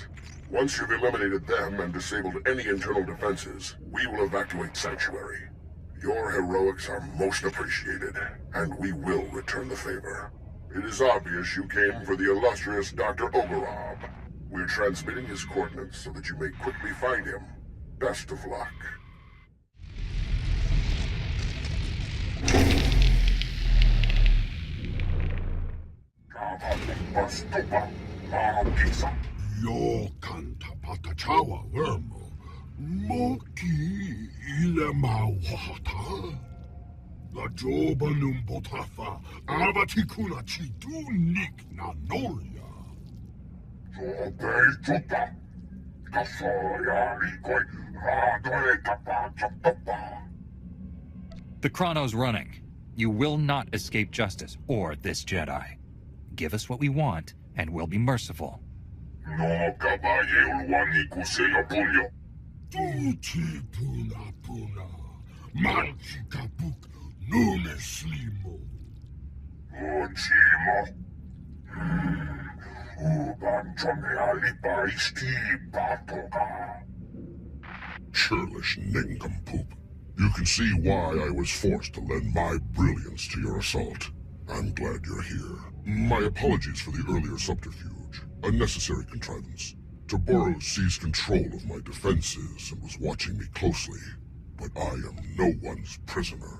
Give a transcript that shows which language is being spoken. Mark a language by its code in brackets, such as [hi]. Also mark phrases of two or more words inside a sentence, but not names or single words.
[en] Once you've eliminated them and disabled any internal defenses, we will evacuate Sanctuary. Your heroics are most appreciated, and we will return the favor. It is obvious you came for the illustrious Dr. Ogorab. We're transmitting his coordinates so that you may quickly find him. Best of luck. Yo canta patachawa vermo. Moki ile mauhata. Bajobanum botafa, avatikuna chitunik na nolia. Zobei chuta, kasoya likoi, radoe tapa chapapa. The chrono's running. You will not escape justice, or this Jedi. Give us what we want, and we'll be merciful. No kabaye ulwani kuseyo punyo. Tuti puna puna, manchi kapuk, nume slimo. Uchimo. Ubanchome alipa isti patoka. Churlish nincompoop. You can see why I was forced to lend my brilliance to your assault. I'm glad you're here. My apologies for the earlier subterfuge. A necessary contrivance. Taboros seized control of my defenses and was watching me closely. But I am no one's prisoner.